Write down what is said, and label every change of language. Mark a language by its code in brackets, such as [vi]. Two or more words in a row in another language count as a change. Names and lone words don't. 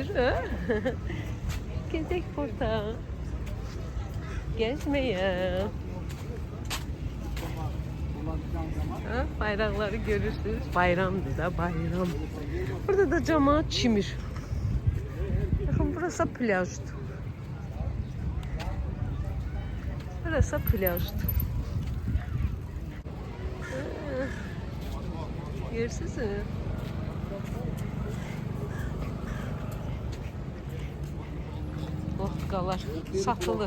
[az] Gedək burada gəzməyə. Bayraqları görürsünüz. Bayramdır da, bayram. Burada da camaat çimir. Baxın, burası plyajdır. Burası plyajdır. Görürsünüz mü? Vodkalar satılır.